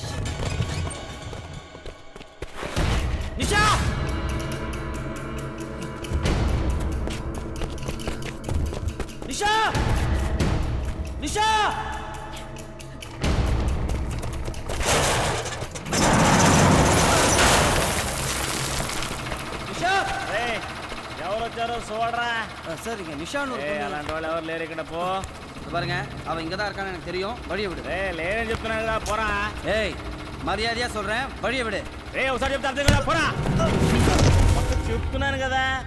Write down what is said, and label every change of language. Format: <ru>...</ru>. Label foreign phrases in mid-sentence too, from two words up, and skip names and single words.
<te>నిషా, నిషా, నిషా. ఎవరు వచ్చారో చూడరా.</te> <ta>சார், இங்க நிஷான்னு ஒரு பொண்ணு.</ta> <te>అలాంటి వాళ్ళు ఎవరు లేరు ఇక్కడ. పో.</te> <ta>பாருங்க, அவன் இங்க தான் இருக்கான்னு எனக்கு தெரியும். வழியை விடு.</ta> <te>లేరని చెప్తున్నాడు. పోరా.</te> <ta>ஏய், மரியாதையா சொல்றேன், வழியை விடு.</ta> <te>ఒకసారి చెప్తా అర్థం కదా. పోరా. చెప్తున్నాను కదా.</te>